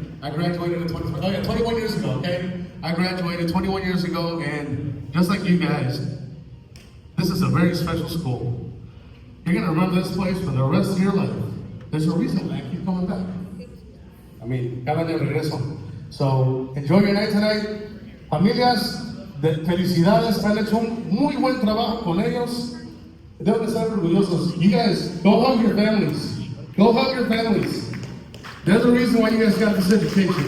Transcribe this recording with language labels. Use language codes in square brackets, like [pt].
[en] I graduated in 21 years ago, okay? I graduated 21 years ago, and just like you guys, this is a very special school. You're gonna remember this place for the rest of your life. There's a reason why I keep coming back. I mean, [es] cada de regreso. [en] So, enjoy your night tonight. [es] Familias, felicidades, han hecho un muy buen trabajo con ellos. Deben estar orgullosos. [en] You guys, go hug your families. Go hug your families. There's a reason why you guys got this education.